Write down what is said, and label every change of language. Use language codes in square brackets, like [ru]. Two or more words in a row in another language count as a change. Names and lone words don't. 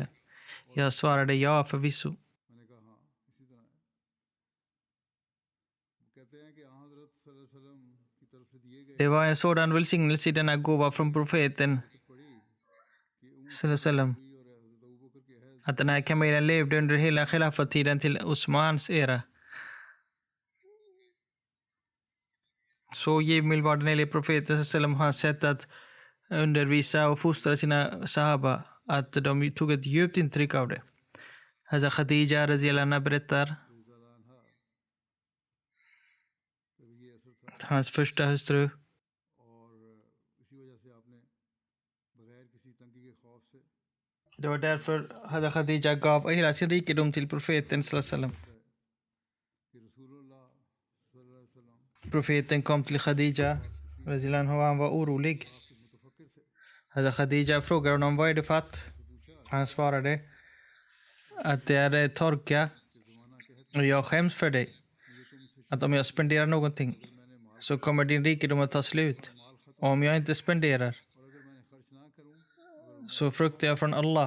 [sv] Jag svarade ja, förvisso. Det var en sådan välsignelse i denna gåva från profeten sallam, att den här kamelen levde under hela khilafatiden till Osmans era. Så givmild var den enligt profeten sallam hans sätt att undervisa och fostra sina sahaba att de tog ett djupt intryck av det. Hazrat Khadija [ar] radhiyallahu anha [sv] berättar, hans första hustru, det var därför Hazrat Khadija gav hela sin rikedom till profeten [ar] sallallahu alaihi wasallam. [sv] Profeten kom till Khadija [ar] radhiyallahu anha [sv] och han var orolig. Hazrat Khadija frågade honom, vad är det fatt? Han svarade att det är torka och jag skäms för dig. Att om jag spenderar någonting så kommer din rikedom att ta slut. Och om jag inte spenderar så fruktar jag från Allah.